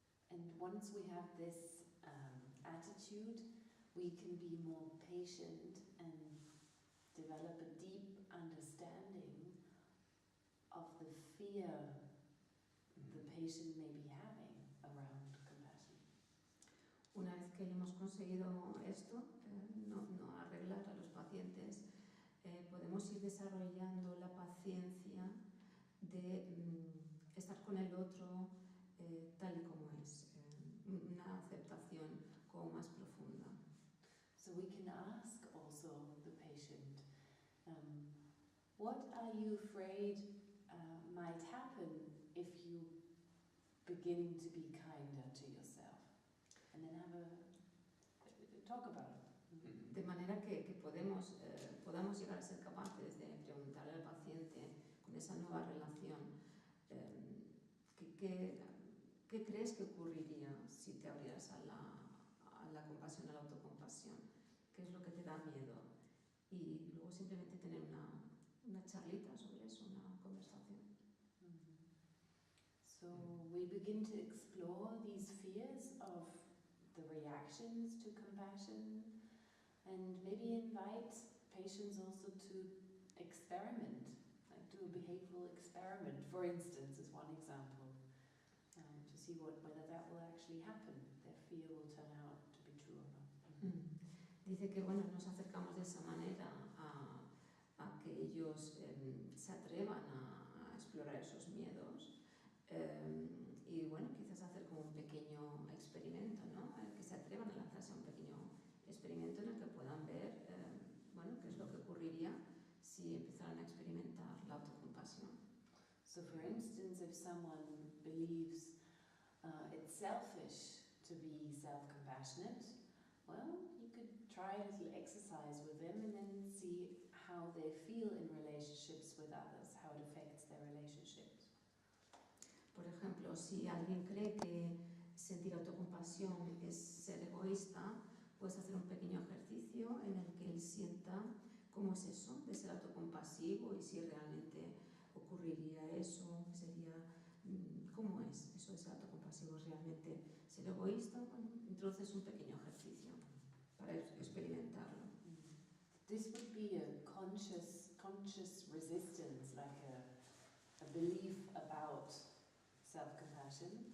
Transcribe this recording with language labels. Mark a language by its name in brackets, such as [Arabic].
[English] And once we have this attitude, we can be more patient and develop a deep understanding of the fear the patient may be having around compassion. [Spanish] Una vez que hayamos conseguido esto, no arreglar a los pacientes, podemos ir desarrollando la paciencia de estar con el otro tal y como es, una aceptación como más profunda. [English] So we can ask also the patient, what are you afraid might happen if you begin to be kinder to yourself? And then talk about it. [Spanish] De manera que podamos llegar a ser capaces de preguntarle al paciente con esa nueva relación, ¿qué crees que ocurriría si te abrieras a la compasión, a la autocompasión? ¿Qué es lo que te da miedo? Y luego simplemente tener una charlita sobre eso, una conversación. [English] So we begin to explore these fears of the reactions to compassion, and maybe invite patients also to experiment, like do a behavioral experiment, for instance, is one example, to see whether that will actually happen, their fear will turn out to be true or not. [Spanish] Dice que bueno, nos acercamos de esa manera a que ellos se atrevan a explorar esos miedos y bueno, quizás hacer como un pequeño experimento, ¿no? Que se atrevan a lanzarse a un pequeño experimento en el que puedan ver ocurriría si empezaran a experimentar la autocompasión. [English] So for instance, if someone believes it's selfish to be self-compassionate, well, you could try a little exercise with them and then see how they feel in relationships with others, how it affects their relationships. [Spanish] Por ejemplo, si alguien cree que sentir autocompasión es ser egoísta, puedes hacer un pequeño ejercicio en el que él sienta cómo es eso de ser autocompasivo y si realmente ocurriría eso, sería cómo es eso de ser autocompasivo, realmente ser egoísta. Bueno, entonces un pequeño ejercicio para experimentarlo. [English] This would be a conscious resistance, like a belief about self-compassion.